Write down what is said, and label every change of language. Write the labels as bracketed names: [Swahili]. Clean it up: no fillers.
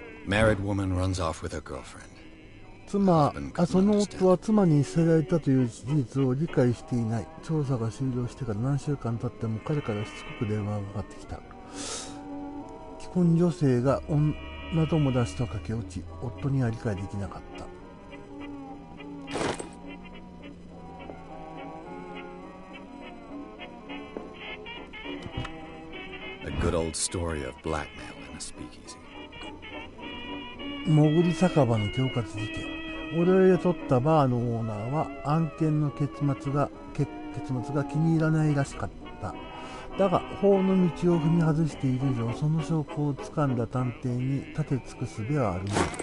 [English] Married woman runs off with her girlfriend. [Japanese] その夫は妻に捨てられたという事実を理解していない。調査が終了してから何週間経っても彼からしつこく電話がかかってきた。既婚女性が女友達と駆け落ち、夫には理解できなかった。 [English] A good old story of blackmail in a speakeasy. [Japanese] 潜り酒場の恐喝事件。俺が取ったバーのオーナーは案件の結末が気に入らないらしかった。だが法の道を踏み外している以上、その証拠をつかんだ探偵に立て尽くすべはあるまい。